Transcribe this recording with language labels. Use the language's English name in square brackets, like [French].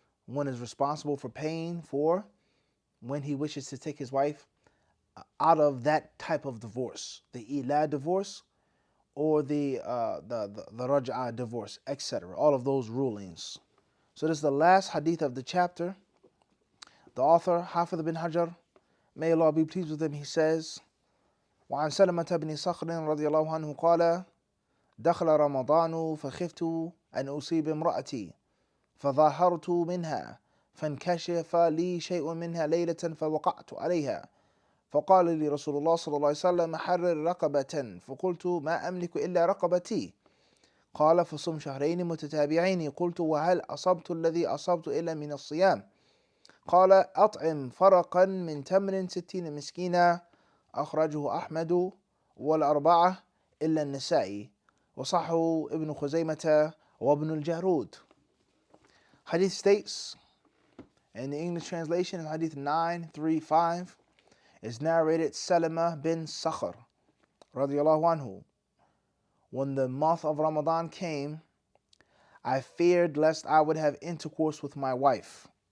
[English] One is responsible for paying for when he wishes to take his wife out of that type of divorce. The Ilah divorce, or the Raj'ah divorce, etc. All of those rulings. So this is the last hadith of the chapter. The author, Hafidh bin Hajar, may Allah be pleased with him, he says, [Arabic] وعن سلمة بن صخر رضي الله عنه قال دخل رمضان فخفت أن أصيب امرأتي فظاهرت منها فانكشف لي شيء منها ليلة فوقعت عليها فقال لي رسول الله صلى الله عليه وسلم حرر رقبة فقلت ما أملك إلا رقبتي قال فصم شهرين متتابعين قلت وهل أصبت الذي أصبت إلا من الصيام قال أطعم فرقا من تمر 60 مسكينا أخرجه أحمد والأربعة إلا النسائي وصحه ابن خزيمة وابن الجارود. [English] Hadith states, in the English translation, in Hadith 935, is narrated Salama bin Sakhr radiyallahu anhu. When the month of Ramadan came, I feared lest I would have intercourse with my wife.